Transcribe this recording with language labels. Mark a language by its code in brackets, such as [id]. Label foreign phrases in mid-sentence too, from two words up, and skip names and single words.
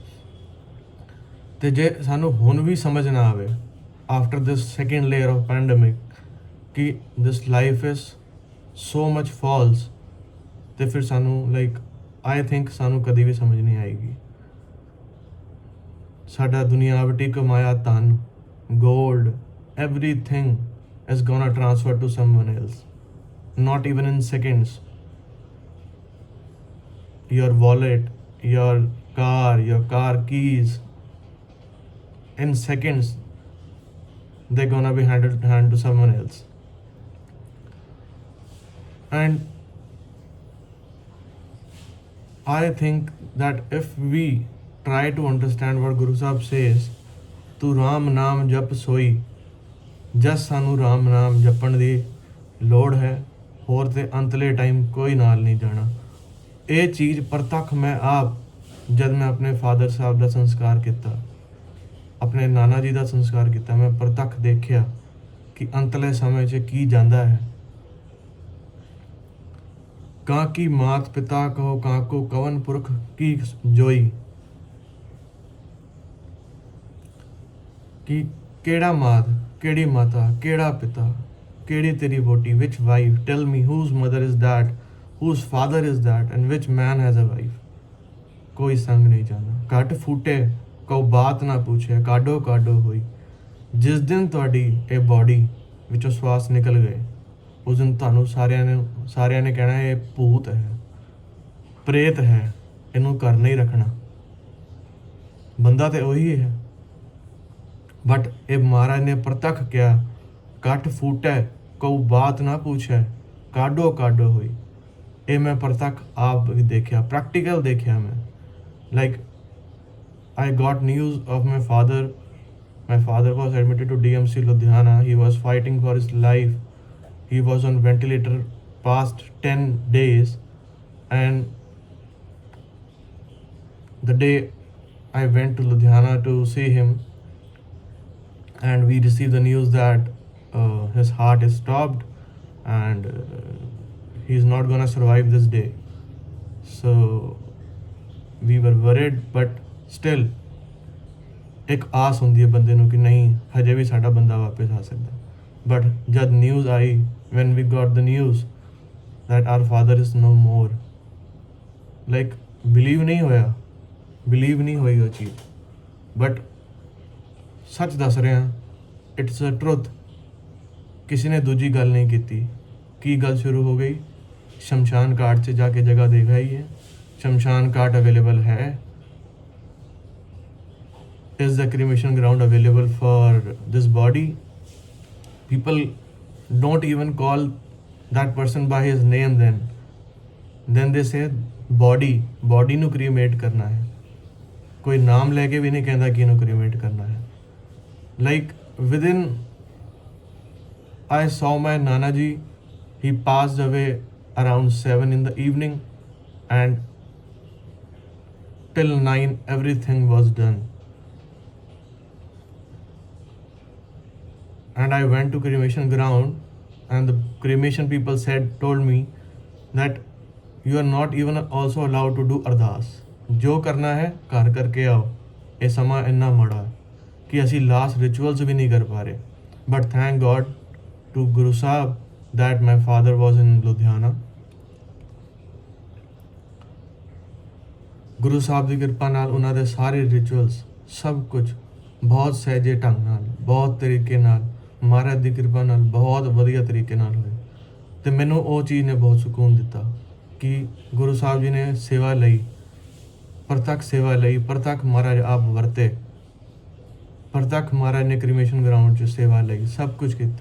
[pa] ਅਤੇ ਜੇ ਸਾਨੂੰ ਹੁਣ ਵੀ ਸਮਝ ਨਾ ਆਵੇ [en] after this second layer of pandemic [pa] ਕਿ [en] this life is so much false, [pa] ਅਤੇ ਫਿਰ ਸਾਨੂੰ [en] I think [pa] ਸਾਨੂੰ ਕਦੀ ਵੀ ਸਮਝ ਨਹੀਂ ਆਏਗੀ। ਸਾਡਾ ਦੁਨਿਆਵਟੀ ਕਮਾਇਆ ਧਨ, ਗੋਲਡ, [en] everything is gonna transfer to someone else, not even in seconds. Your wallet, your car keys, in seconds they're gonna be handed to someone else. And I think that if we try to understand what Guru Sahib says, [pa] ਤੂ ਰਾਮ ਨਾਮ ਜਪ ਸੋਈ, ਜਸ ਸਾਨੂੰ ਰਾਮ ਨਾਮ ਜਪਣ ਦੀ ਲੋੜ ਹੈ, ਹੋਰ ਤੇ ਅੰਤਲੇ ਟਾਈਮ ਕੋਈ ਨਾਲ ਨਹੀਂ ਜਾਣਾ। ਇਹ ਚੀਜ਼ ਪ੍ਰਤੱਖ ਮੈਂ ਆਪ, ਜਦ ਮੈਂ ਆਪਣੇ ਫਾਦਰ ਸਾਹਿਬ ਦਾ ਸੰਸਕਾਰ ਕੀਤਾ, ਆਪਣੇ ਨਾਨਾ ਜੀ ਦਾ ਸੰਸਕਾਰ ਕੀਤਾ, ਮੈਂ ਪ੍ਰਤੱਖ ਦੇਖਿਆ ਕਿ ਅੰਤਲੇ ਸਮੇਂ 'ਚ ਕੀ ਜਾਂਦਾ ਹੈ। ਕਾਂ ਕੀ ਮਾਤ ਪਿਤਾ ਕਹੋ, ਕਾਂ ਕੋ ਕਵਨ ਪੁਰਖ ਕੀ ਜੋਈ, ਕਿ ਕਿਹੜਾ ਮਾਤ, ਕਿਹੜੀ ਮਾਤਾ, ਕਿਹੜਾ ਪਿਤਾ, ਕਿਹੜੀ ਤੇਰੀ ਵੋਟੀ, [en] which wife, tell me whose mother is that whose father is that and which man has a wife? [hi] कोई संग नहीं जाना। घट फूटे को बात ना पूछे, काडो काडो होई। [pa] ਜਿਸ ਦਿਨ ਤੁਹਾਡੀ ਇਹ ਬੋਡੀ ਵਿੱਚੋਂ ਸਵਾਸ ਨਿਕਲ ਗਏ, ਉਸ ਦਿਨ ਤੁਹਾਨੂੰ ਸਾਰਿਆਂ ਨੇ ਕਹਿਣਾ ਇਹ ਭੂਤ ਹੈ, ਪ੍ਰੇਤ ਹੈ, ਇਹਨੂੰ ਘਰ ਨਹੀਂ ਰੱਖਣਾ। ਬੰਦਾ ਤੇ ਉਹੀ ਹੈ, ਬਟ ਇਹ ਮਹਾਰਾਜ ਨੇ ਪ੍ਰਤੱਖ ਕਿਹਾ, ਘਟ ਫੂਟੇ ਕੋ ਬਾਤ ਨਾ ਪੁੱਛੇ, ਕਾਡੋ ਕਾਡੋ ਹੋਈ। ਇਹ ਮੈਂ ਪ੍ਰਤੱਖ ਆਪ ਵੀ ਦੇਖਿਆ, ਪ੍ਰੈਕਟੀਕਲ ਦੇਖਿਆ ਮੈਂ। [en] ਲਾਈਕ I got news of my father. My father was admitted to DMC Ludhiana. He was fighting for his life. He was on ventilator past 10 days. And the day I went to Ludhiana to see him, and we received the news that his heart is stopped and he's not gonna survive this day. So we were worried, but still [pa] ਇੱਕ ਆਸ ਹੁੰਦੀ ਹੈ ਬੰਦੇ ਨੂੰ ਕਿ ਨਹੀਂ ਹਜੇ ਵੀ ਸਾਡਾ ਬੰਦਾ ਵਾਪਸ ਆ ਸਕਦਾ। [en] ਬਟ ਜਦ ਨਿਊਜ਼ ਆਈ, when we got the news that our father is no more, like believe [pa] ਨਹੀਂ ਹੋਈ ਉਹ ਚੀਜ਼। ਬਟ ਸੱਚ ਦੱਸ ਰਿਹਾ, [en] it's a truth. [pa] ਕਿਸੇ ਨੇ ਦੂਜੀ ਗੱਲ ਨਹੀਂ ਕੀਤੀ। ਕੀ ਗੱਲ ਸ਼ੁਰੂ ਹੋ ਗਈ? ਸ਼ਮਸ਼ਾਨ ਘਾਟ 'ਚ ਜਾ ਕੇ ਜਗ੍ਹਾ ਦੇਖ ਆਈ ਹੈ। ਸ਼ਮਸ਼ਾਨ ਘਾਟ ਅਵੇਲੇਬਲ ਹੈ। [en] Is the cremation ground available for this body? People don't even call that person by his name then they say body ਨੂੰ cremate [pa] ਕਰਨਾ ਹੈ। [en] ਕੋਈ ਨਾਮ ਲੈ ਕੇ ਵੀ ਨਹੀਂ ਕਹਿੰਦਾ ਕਿ ਇਹਨੂੰ cremate ਕਰਨਾ ਹੈ। Like within, I saw my Nana ji, he passed away around 7 in the evening, and till 9 everything was done. And I went to cremation ground, and the cremation people told me that you are not even also allowed to do ardas. [hi] जो करना है घर करके आओ। [pa] ਯੇ ਸਮਾਂ ਇੰਨਾ ਮਾੜਾ ਕਿ ਅਸੀ [en] last rituals [pa] ਭੀ ਨਹੀਂ ਕਰ ਪਾ ਰਹੇ। [en] But thank God to Guru Sahib that my father was in Ludhiana. [pa] ਗੁਰੂ ਸਾਹਿਬ ਦੀ ਕਿਰਪਾ ਨਾਲ ਉਹਨਾਂ ਦੇ ਸਾਰੇ ਰਿਚੁਅਲਸ ਸਭ ਕੁਝ ਬਹੁਤ ਸਹਿਜੇ ਢੰਗ ਨਾਲ, ਬਹੁਤ ਤਰੀਕੇ ਨਾਲ, ਮਹਾਰਾਜ ਦੀ ਕਿਰਪਾ ਨਾਲ ਬਹੁਤ ਵਧੀਆ ਤਰੀਕੇ ਨਾਲ ਹੋਏ। ਅਤੇ ਮੈਨੂੰ ਉਹ ਚੀਜ਼ ਨੇ ਬਹੁਤ ਸਕੂਨ ਦਿੱਤਾ ਕਿ ਗੁਰੂ ਸਾਹਿਬ ਜੀ ਨੇ ਸੇਵਾ ਲਈ, ਪ੍ਰਤੱਖ ਸੇਵਾ ਲਈ, ਪ੍ਰਤੱਖ ਮਹਾਰਾਜ ਆਪ ਵਰਤੇ, ਪ੍ਰਤੱਖ ਮਹਾਰਾਜ ਨੇ [en] cremation ground [pa] 'ਚ ਸੇਵਾ ਲਈ, ਸਭ ਕੁਝ ਕੀਤਾ।